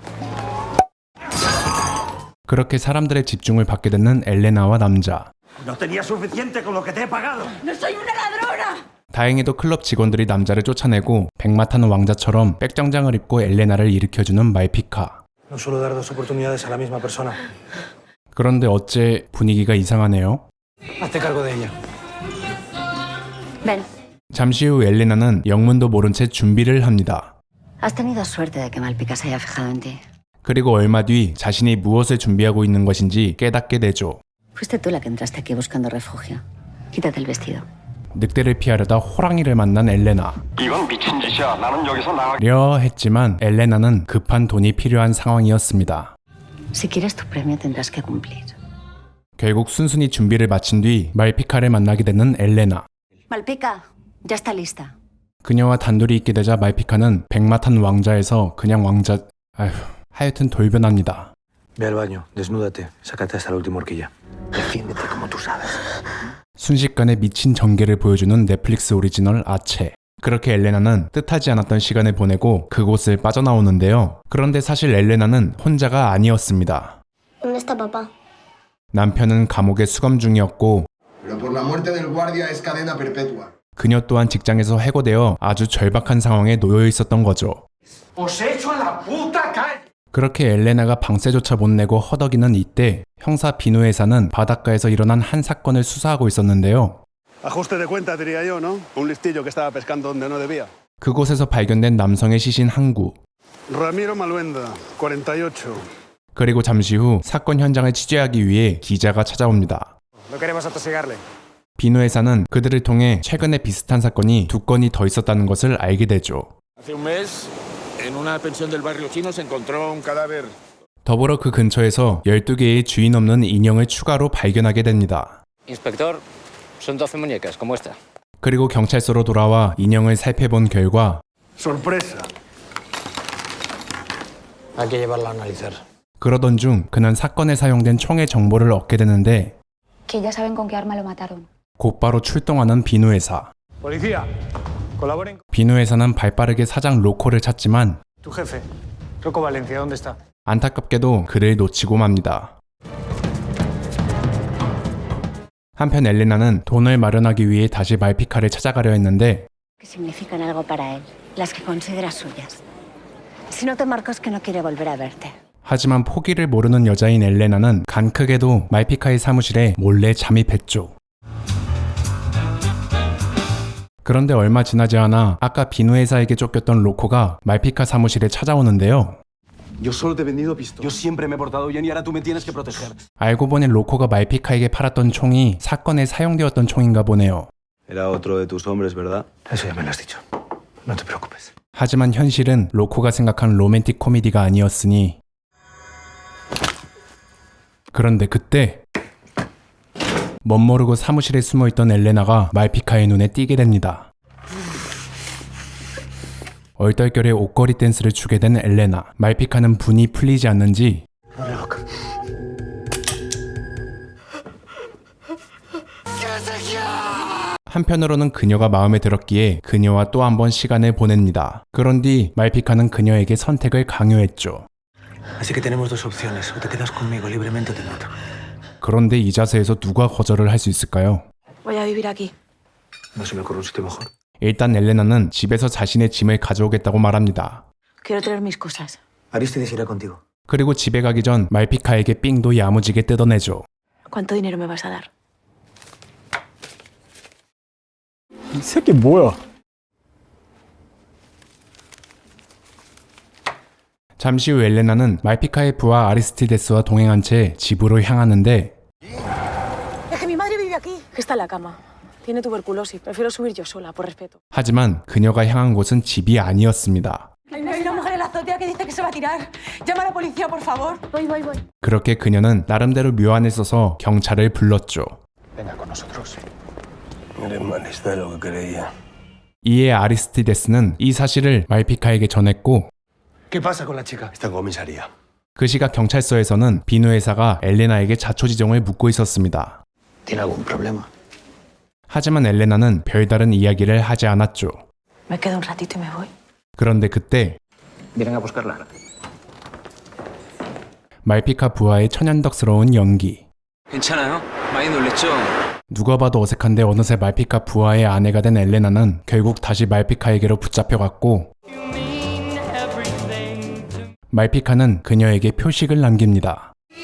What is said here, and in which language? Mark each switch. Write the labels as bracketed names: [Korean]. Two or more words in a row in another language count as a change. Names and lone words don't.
[Korean] 그렇게 사람들의 집중을 받게 되는 엘레나와 남자. 다행히도 클럽 직원들이 남자를 쫓아내고 백마 타는 왕자처럼 백정장을 입고 엘레나를 일으켜주는 말피카. [Spanish] No suelo dar dos oportunidades a la misma persona. [Korean] 그런데 어째 분위기가 이상하네요. [Spanish] Hazte cargo de ella. Ven, [Korean] 잠시 후 엘레나는 영문도 모른 채 준비를 합니다. [Spanish] has tenido suerte de que Malpica se haya fijado en ti. [Korean] 그리고 얼마 뒤 자신이 무엇을 준비하고 있는 것인지 깨닫게 되죠. [Spanish] Fuiste tú la que entraste aquí buscando refugio. Quítate el vestido. [Korean] 늑대를 피하려다 호랑이를 만난 엘레나. 이건 미친 짓이야. 나는 여기서 나가. 려 했지만 엘레나는 급한 돈이 필요한 상황이었습니다. [Spanish] Si quieres tu premio tendrás que cumplir. [Korean] 결국 순순히 준비를 마친 뒤 말피카를 만나게 되는 엘레나. [Spanish] Malpica, ya está lista. [Korean] 그녀와 단둘이 있게 되자 말피카는 백마 탄 왕자에서 그냥 왕자... 하여튼 돌변합니다. [Spanish] Ve al baño, desnúdate, sácate hasta la última horquilla. Defiéndete como tú sabes. [Korean] 순식간에 미친 전개를 보여주는 넷플릭스 오리지널 아체. 그렇게 엘레나는 뜻하지 않았던 시간을 보내고 그곳을 빠져나오는데요. 그런데 사실 엘레나는 혼자가 아니었습니다. [Spanish] ¿Dónde está papá? [Korean] 남편은 감옥에 수감 중이었고 [Spanish] Pero por la muerte del guardia es cadena perpetua. [Korean] 그녀 또한 직장에서 해고되어 아주 절박한 상황에 놓여 있었던 거죠. 그렇게 엘레나가 방세조차 못 내고 허덕이는 이때 형사 비누에사는 바닷가에서 일어난 한 사건을 수사하고 있었는데요. [Spanish] Ajuste de cuenta, diría yo, ¿no? Un listillo que estaba pescando donde no debía. [Korean] 그곳에서 발견된 남성의 시신 한 구. Ramiro Maluenda, 48. 그리고 잠시 후 사건 현장을 취재하기 위해 기자가 찾아옵니다. [Spanish] No queremos atosigarle. [Korean] 비누에사는 그들을 통해 최근에 비슷한 사건이 두 건이 더 있었다는 것을 알게 되죠. [Spanish] Hace un mes, en una pensión del barrio chino se encontró un cadáver. [Korean] 더불어 그 근처에서 12개의 주인 없는 인형을 추가로 발견하게 됩니다. [Spanish] Inspector, son 12 muñecas, como esta. [Korean] 그리고 경찰서로 돌아와 인형을 살펴본 결과 [Spanish] Sorpresa. Hay que llevarla a analizar. [Korean] 그러던 중 그는 사건에 사용된 총의 정보를 얻게 되는데 [Spanish] Que ya saben con qué arma lo mataron. [Korean] 곧바로 출동하는 비누회사. [Spanish] Policía, colaboren. [Korean] 비누회사는 발빠르게 사장 로코를 찾지만 [Spanish] Tu jefe, Rocco Valencia, ¿dónde está? [Korean] 안타깝게도 그를 놓치고 맙니다. 한편 엘레나는 돈을 마련하기 위해 다시 말피카를 찾아가려 했는데 [Spanish] Que significan algo para él, las que consideras suyas. Si no te marcas que no quiere volver a verte. [Korean] 하지만 포기를 모르는 여자인 엘레나는 간크게도 말피카의 사무실에 몰래 잠입했죠. 그런데 얼마 지나지 않아 아까 비누회사에게 쫓겼던 로코가 말피카 사무실에 찾아오는데요. [Spanish] Yo solo te he vendido pistola. Yo siempre me he portado bien y ahora tú me tienes que proteger. [Korean] 알고 보니 로코가 말피카에게 팔았던 총이 사건에 사용되었던 총인가 보네요. [Spanish] Era otro de tus hombres, ¿verdad? Eso ya me lo has dicho. No te preocupes. [Korean] 하지만 현실은 로코가 생각한 로맨틱 코미디가 아니었으니 그런데 그때 멋모르고 사무실에 숨어있던 엘레나가 말피카의 눈에 띄게 됩니다. 얼떨결에 옷걸이 댄스를 추게 된 엘레나. 말피카는 분이 풀리지 않는지 한편으로는 그녀가 마음에 들었기에 그녀와 또 한 번 시간을 보냅니다. 그런 뒤 말피카는 그녀에게 선택을 강요했죠. [Spanish] Así que tenemos dos opciones. O te quedas conmigo libremente o te mato. [Korean] 그런데 이 자세에서 누가 거절을 할 수 있을까요? [Spanish] Voy a vivir aquí. No se me ocurre un sitio mejor. [Korean] 일단 엘레나는 집에서 자신의 짐을 가져오겠다고 말합니다. [Spanish] Quiero traer mis cosas. Aristides irá contigo. [Korean] 그리고 집에 가기 전 말피카에게 삥도 야무지게 뜯어내죠. [Spanish] ¿Cuánto dinero me vas a dar? [Korean] 이 새끼 뭐야? 잠시 후 엘레나는 말피카의 부하 아리스티데스와 동행한 채 집으로 향하는데 [Spanish] Es que mi madre vive aquí. Está en la cama. Tiene tuberculosis. Prefiero subir yo sola, por respeto. [Korean] 하지만 그녀가 향한 곳은 집이 아니었습니다. [Spanish] Hay una mujer en la azotea que dice que se va a tirar. Llama a la policía, por favor. Voy. [Korean] 그렇게 그녀는 나름대로 묘안을 써서 경찰을 불렀죠. [Spanish] Venga con nosotros. Eres más lista de lo que creía. [Korean] 이에 아리스티데스는 이 사실을 말피카에게 전했고 [Spanish] ¿Qué pasa con la chica? Está en comisaría. [Korean] 그 시각 경찰서에서는 비누 회사가 엘레나에게 자초지종을 묻고 있었습니다. [Spanish] ¿Tiene algún problema? [Korean] 하지만 엘레나는 별다른 이야기를 하지 않았죠. [Spanish] Me quedo un ratito y me voy. [Korean] 그런데 그때 [Spanish] Vienen a buscarla. [Korean] 말피카 부하의 천연덕스러운 연기. 괜찮아요? 많이 놀랬죠? 누가 봐도 어색한데 어느새 말피카 부하의 아내가 된 엘레나는 결국 다시 말피카에게로 붙잡혀갔고 말피카는 그녀에게 표식을 남깁니다.